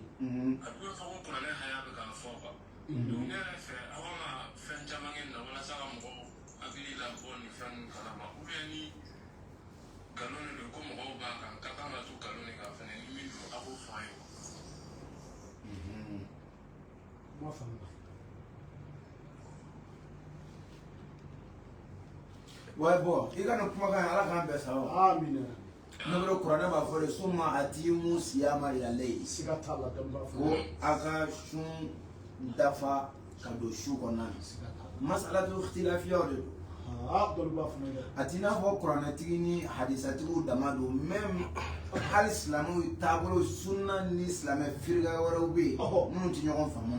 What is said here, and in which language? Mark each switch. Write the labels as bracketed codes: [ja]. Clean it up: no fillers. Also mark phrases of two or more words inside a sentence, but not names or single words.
[bm] A bɛ fɔ ko kuranɛ haya bɛ k'a fɔ quoi. Donc ne yɛrɛ fɛ aw kan ka fɛn caman kɛ nin na walasa ka mɔgɔw hakili labɔ nin fɛn ninnu kalama [fr] ou bien [bm] ni nkalon de don ko mɔgɔw b'a kan ka kan ka to nkalon de kan fɛnɛ ni min don a b'o fɔ an ye quoi. Ma faamuya. [fr] Ouais, bon, [bm] i kana kumakan ala k'an bɛɛ sa wa. Amina. Ne bɛ kuranɛ b'a fɔ de [ar] ثم أتموا الصيام إلى الليل. [bm] Siga tala dɔn b'a Ko fɔ. a ka sun dafa ka don su kɔnɔna na. Siga tala. Masalatu ikhtilafiyaw de don. Ah, dɔn b'a fɔ dɛ. A t'i n'a fɔ kuranɛtigi ni hadisatigiw dama don même hali silamɛw taabolo sunna ni silamɛ firika wɛrɛw bɛ yen minnu tɛ ɲɔgɔn faamu.